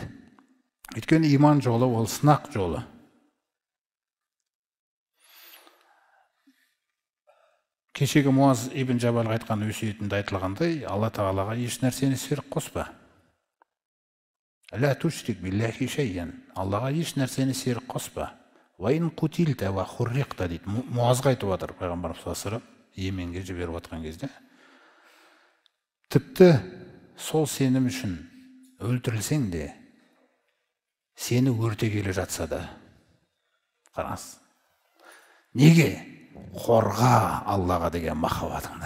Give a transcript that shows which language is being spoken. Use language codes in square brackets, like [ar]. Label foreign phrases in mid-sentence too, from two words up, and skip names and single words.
[kk] Өйткені иман жолы ол сынақ жолы. Кешегі Муаз ибн Жабалға айтқан өсиетінде айтылғандай, Алла Тағалаға еш нәрсені ширк қоспа. [ar] لا تشرك بالله شيئا. [kk] Аллаға еш нәрсені ширк қоспа. [ar] وإن قتلت وحرقت [kk] дейді. Муазға айтып отыр пайғамбарымыз [ar] صلى الله عليه وسلم, [kk] Йеменге жіберіп отқан кезде. Тіпті сол сенім үшін өлтірілсең де, сені өртегелі жатса да. Қараңыз. Неге? Қорға Аллаға деген махаббатыңды.